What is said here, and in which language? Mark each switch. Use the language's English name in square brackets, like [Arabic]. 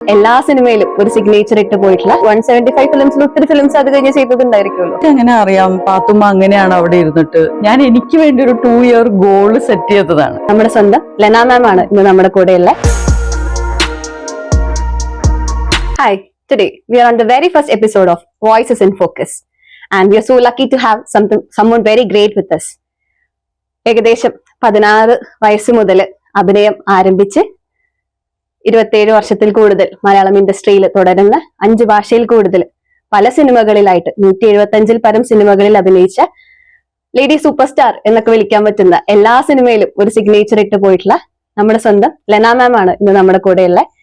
[Malayalam] എല്ലാ സിനിമയിലും ഒരു സിഗ്നേച്ചർ ഇട്ട് പോയിട്ടുള്ള 175 ഫിലിംസിൽ ഒത്തിരി ഫിലിംസ് അത് കഴിഞ്ഞ് ചെയ്തതുണ്ടായിരിക്കുമല്ലോ. എങ്ങനെ അറിയാം പാത്തുമ്മ അങ്ങനെയാണ് അവിടെ ഇരുന്നിട്ട് ഞാൻ എനിക്ക് വേണ്ടി ഒരു 2 ഇയർ ഗോൾ സെറ്റ് ചെയ്തതാണ്. നമ്മുടെ സ്വന്തം ലെന മാം ആണ് ഇന്ന് നമ്മുടെ കൂടെയുള്ള. [English] Hi, today we are on the very first episode of Voices in Focus and we are so lucky to have someone very great with us. [Malayalam] ഏകദേശം 16 വയസ്സ് മുതൽ അഭിനയം ആരംഭിച്ച് 27 വർഷത്തിൽ കൂടുതൽ മലയാളം ഇൻഡസ്ട്രിയിൽ തുടരുന്ന 5 ഭാഷയിൽ കൂടുതൽ പല സിനിമകളിലായിട്ട് 175 പരം സിനിമകളിൽ അഭിനയിച്ച ലേഡി സൂപ്പർ സ്റ്റാർ എന്നൊക്കെ വിളിക്കാൻ പറ്റുന്ന എല്ലാ സിനിമയിലും ഒരു സിഗ്നേച്ചർ ഇട്ട് പോയിട്ടുള്ള നമ്മുടെ സ്വന്തം ലെന മാം ആണ് ഇന്ന് നമ്മുടെ കൂടെയുള്ള.